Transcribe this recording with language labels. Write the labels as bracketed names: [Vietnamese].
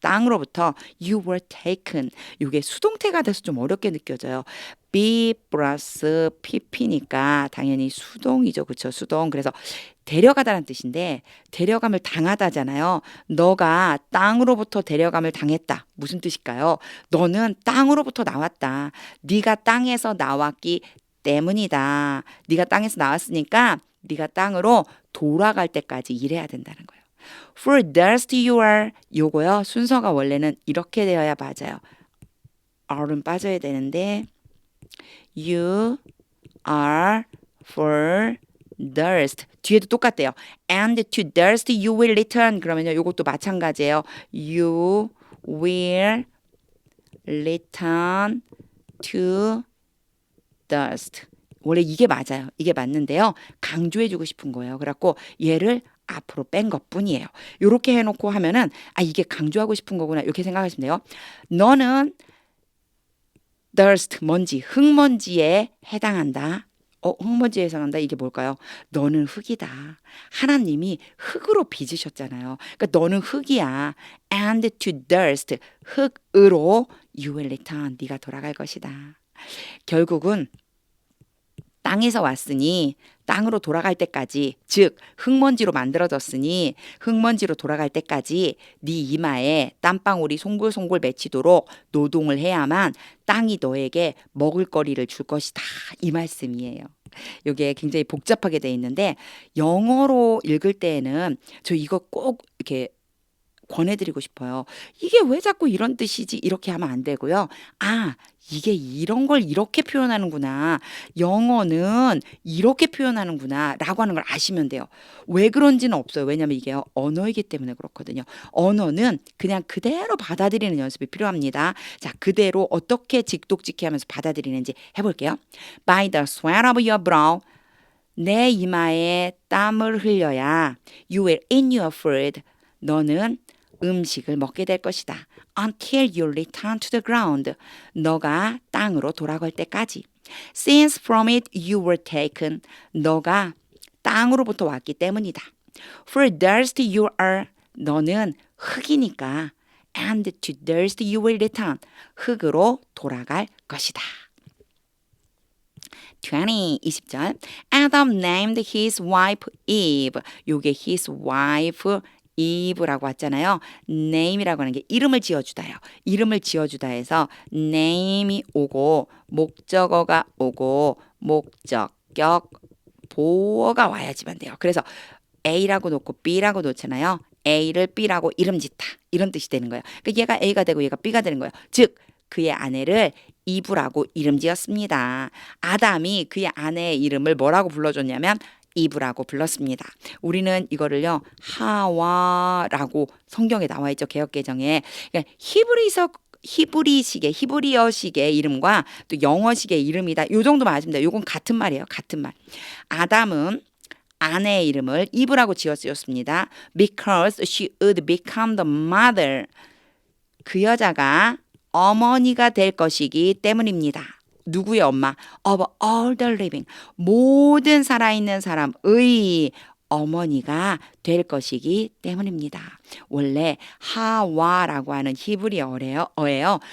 [Korean] 땅으로부터 [English] you were taken. [Korean] 이게 수동태가 돼서 좀 어렵게 느껴져요. be 플러스 pp니까 당연히 수동이죠. 그렇죠? 수동. 그래서 데려가다라는 뜻인데 데려감을 당하다잖아요. 너가 땅으로부터 데려감을 당했다. 무슨 뜻일까요? 너는 땅으로부터 나왔다. 네가 땅에서 나왔기 때문이다. 네가 땅에서 나왔으니까 네가 땅으로 돌아갈 때까지 일해야 된다는 거예요. [English] For dust you are [Korean] 요거요. 순서가 원래는 이렇게 되어야 맞아요. R은 빠져야 되는데 [English] you are for dust [Korean] 뒤에도 똑같대요. [English] And to dust you will return [Korean] 그러면요. 요것도 마찬가지예요. [English] You will return to dust 원래 이게 맞아요. [Korean] 이게 맞는데요. 강조해주고 싶은 거예요. 그래갖고 얘를 앞으로 뺀 것뿐이에요. 이렇게 해놓고 하면은 이게 강조하고 싶은 거구나 이렇게 생각하시면 돼요. 너는 dust 먼지, 흙먼지에 해당한다. 흙먼지에 해당한다. 이게 뭘까요? 너는 흙이다. 하나님이 흙으로 빚으셨잖아요. 그러니까 너는 흙이야. [English] And to dust, [Korean] 흙으로 [English] you will return, [Korean] 네가 돌아갈 것이다. 결국은 땅에서 왔으니 땅으로 돌아갈 때까지 즉 흙먼지로 만들어졌으니 흙먼지로 돌아갈 때까지 네 이마에 땀방울이 송골송골 맺히도록 노동을 해야만 땅이 너에게 먹을거리를 줄 것이다. 이 말씀이에요. 이게 굉장히 복잡하게 돼 있는데 영어로 읽을 때에는 저 이거 꼭 이렇게 권해드리고 싶어요. 이게 왜 자꾸 이런 뜻이지? 이렇게 하면 안 되고요. 이게 이런 걸 이렇게 표현하는구나. 영어는 이렇게 표현하는구나. 라고 하는 걸 아시면 돼요. 왜 그런지는 없어요. 왜냐면 이게 언어이기 때문에 그렇거든요. 언어는 그냥 그대로 받아들이는 연습이 필요합니다. 자, 그대로 어떻게 직독직해 하면서 받아들이는지 해볼게요. [English] By the sweat of your brow [Korean] 내 이마에 땀을 흘려야 [English] you will eat your food [Korean] 너는 음식을 먹게 될 것이다. [English] Until you return to the ground. [Korean] 너가 땅으로 돌아갈 때까지. [English] Since from it you were taken. [Korean] 너가 땅으로부터 왔기 때문이다. [English] For dust you are. [Korean] 너는 흙이니까. [English] And to dust you will return. [Korean] 흙으로 돌아갈 것이다. [English] 20절. Adam named his wife Eve. [Korean] 요게 [English] his wife Eve [Korean] 라고 왔잖아요. name이라고 하는 게 이름을 지어주다요. 이름을 지어주다 해서 name이 오고 목적어가 오고 목적격 보어가 와야지만 돼요. 그래서 A라고 놓고 B라고 놓잖아요. A를 B라고 이름 짓다. 이런 뜻이 되는 거예요. 그러니까 얘가 A가 되고 얘가 B가 되는 거예요. 즉 그의 아내를 이브라고 이름 지었습니다. 아담이 그의 아내의 이름을 뭐라고 불러줬냐면 이브라고 불렀습니다. 우리는 이거를요 하와라고 성경에 나와 있죠. 개역개정에. 그러니까 히브리어식의 이름과 또 영어식의 이름이다. 요 정도만 아시면 돼요. 요건 같은 말이에요. 같은 말. 아담은 아내의 이름을 이브라고 지었습니다. [English] Because she would become the mother. [Korean] 그 여자가 어머니가 될 것이기 때문입니다. 누구의 엄마? [English] Of all the living. [Korean] 모든 살아있는 사람의 어머니가 될 것이기 때문입니다. 원래 하와라고 하는 히브리어예요.